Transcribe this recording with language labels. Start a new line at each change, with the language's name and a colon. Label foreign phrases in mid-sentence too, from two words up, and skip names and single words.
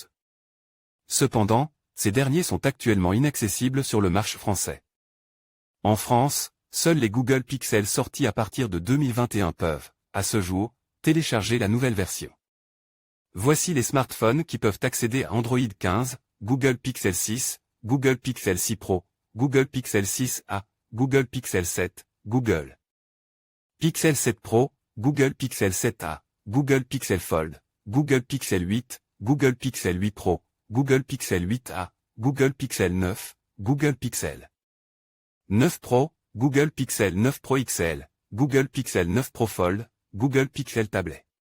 French: Cependant, ces derniers sont actuellement inaccessibles sur le marché français. En France, seuls les Google Pixel sortis à partir de 2021 peuvent, à ce jour, télécharger la nouvelle version. Voici les smartphones qui peuvent accéder à Android 15, Google Pixel 6, Google Pixel 6 Pro, Google Pixel 6a, Google Pixel 7, Google Pixel 7 Pro, Google Pixel 7a, Google Pixel Fold, Google Pixel 8, Google Pixel 8 Pro, Google Pixel 8a, Google Pixel 9, Google Pixel 9 Pro, Google Pixel 9 Pro XL, Google Pixel 9 Pro Fold, Google Pixel Tablet.